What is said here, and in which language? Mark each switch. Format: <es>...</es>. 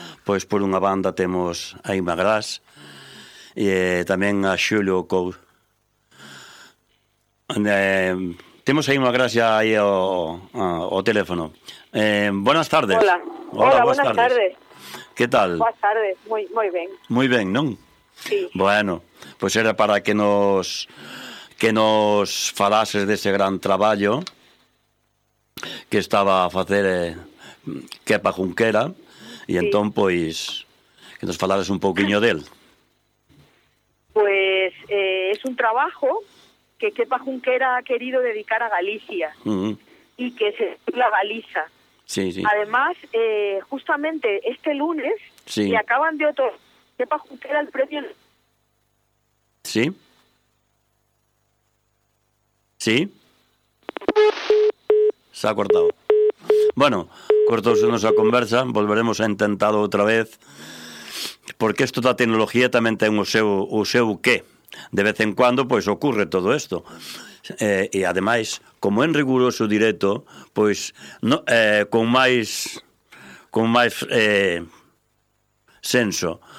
<gl>Pois por unha banda temos a Inma Gras e tamén a Xulio Cou. Temos a Inma Gras xa aí o teléfono.</gl> <es>Buenas tardes. Hola. Hola, buenas tardes. ¿Qué tal? Buenas tardes, muy bien. Muy bien, ¿no? Sí. Bueno, pues era para que nos falases de ese gran trabajo que</es> <gl>estaba a facer</gl> <es>Kepa Junquera, y sí.</es> <gl>Entón, pues, que nos falares un poquinho del.</gl> <es>Pues es un trabajo que Kepa Junquera ha querido dedicar a Galicia, uh-huh. y que es la Galiza. Sí, sí. Además, justamente este lunes, sí. me acaban de otorgar Kepa Junquera el premio. ¿Sí? ¿Sí? Se ha cortado.</es> <gl>Bueno, cortouse nosa conversa, volveremos a intentar outra vez, porque isto da tecnoloxía tamén ten o seu qué. De vez en cuando, pois, ocurre todo isto. E, ademais, como en riguroso directo, pois, no, con máis senso.</gl>